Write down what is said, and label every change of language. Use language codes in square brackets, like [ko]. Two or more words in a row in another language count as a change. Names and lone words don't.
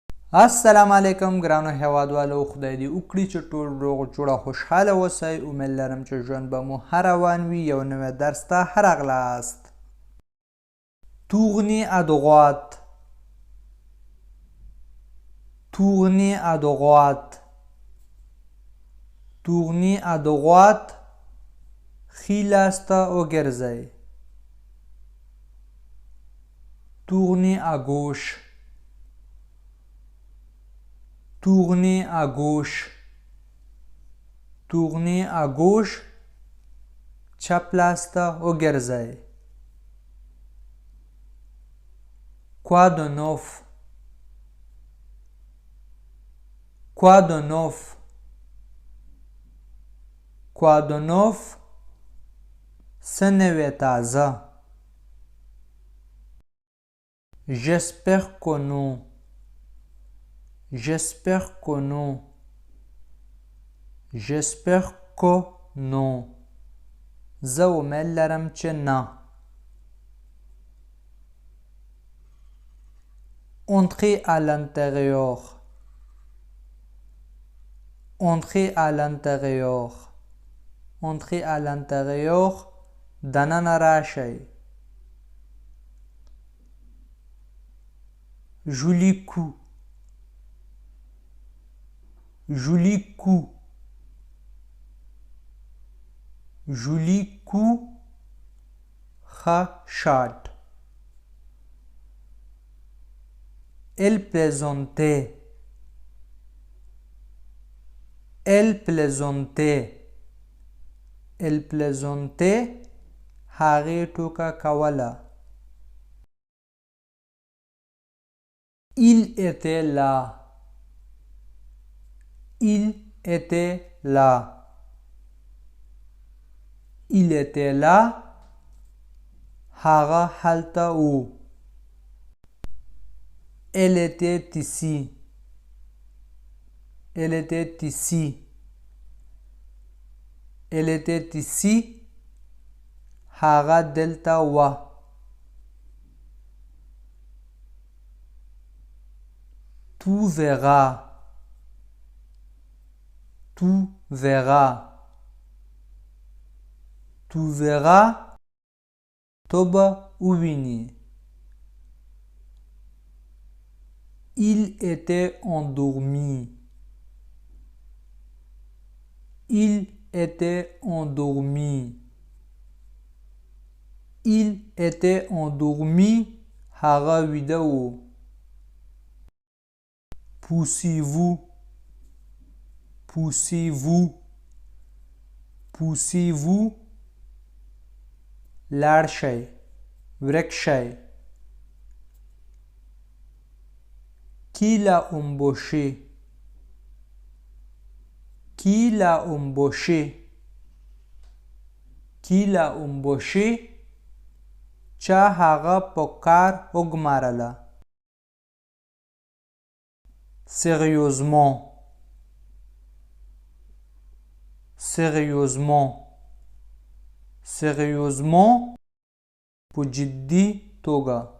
[ps] السلام علیکم ګرانو هیوادوالو، خدای دې وکړي چې ټول روغ جوړه خوشحاله اوسئ. امید لرم چې ژوند به مو ښه روان وي. یو نوی درس ته ښه راغلاست. [fr] Tourner à droite. Tourner à droite. Tourner à droite. [ps] ښي لاس ته وګرځئ. [fr] Tourner à gauche. Tourner à gauche. Tourner à gauche. [ps] چپ لاس ته وګرځئ. [fr] Quoi de neuf? Quoi de neuf? Quoi de neuf? [ps] څه نوی تازه. [fr] J'espère que non. J'espère que non. J'espère que non. [ps] زه امید لرم چې نه. [fr] Entrez à l'intérieur. Entrez à l'intérieur. Entrez à l'intérieur. [ps] دننه راشئ. [fr] Joli coup. Joli coup. Joli coup. [ps] ښه شاټ. [fr] Elle plaisantait. Elle plaisantait. Elle plaisantait. [ps] هغې ټوکه کوله. [fr] Il était là. Il était là. Il était là. [ps] هغه هلته و. [fr] Elle était ici. Elle était ici. Elle était ici. [ps] هغه دلته وه. [fr] Tu verras. Tu verras. Tu verras. [ps] تو به ووینی. [fr] Il était endormi. Il était endormi. Il était endormi. [ps] هغه ویده و. [fr] Poussez-vous. Poussez-vous. Poussez-vous. [ps] لاړ شئ. ورک شئ. [fr] Qui l'a embauché? Qui l'a embauché? Qui l'a embauché? [ps] چا هغه په کار وګمارله. [fr] Sérieusement. Sérieusement. Sérieusement. [ps] په جدي توګه.